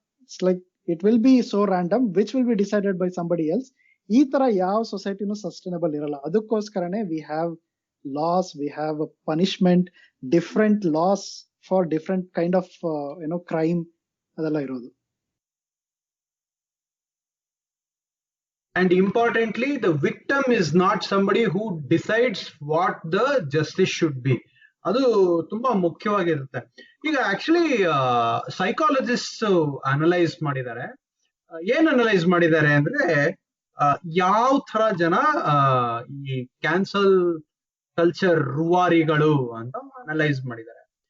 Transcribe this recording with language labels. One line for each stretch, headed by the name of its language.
English: It's like it will be so random which will be decided by somebody else.
Kannada: ಈ ತರ ಯಾವ ಸೊಸೈಟಿನೂ sustainable ಇರಲ್ಲ. ಅದಕ್ಕೋಸ್ಕರನೇ
English: we have laws, we have punishment, different laws for different kind of crime
Kannada: ಅದೆಲ್ಲ ಇರೋದು.
English: And importantly, the victim is not somebody who decides what the justice should be.
Kannada: ಅದು ತುಂಬಾ ಮುಖ್ಯವಾಗಿರುತ್ತೆ. ಈಗ ಆಕ್ಚುಲಿ ಸೈಕಾಲಜಿಸ್ಟ್ ಅನಲೈಸ್ ಮಾಡಿದ್ದಾರೆ. ಏನ್ analyse ಮಾಡಿದ್ದಾರೆ ಅಂದ್ರೆ, ಯಾವ ತರ ಜನ ಈ ಕ್ಯಾನ್ಸಲ್ ಕಲ್ಚರ್ ರೂವಾರಿಗಳು ಅಂತ ಅನಲೈಸ್ ಮಾಡಿದ್ದಾರೆ.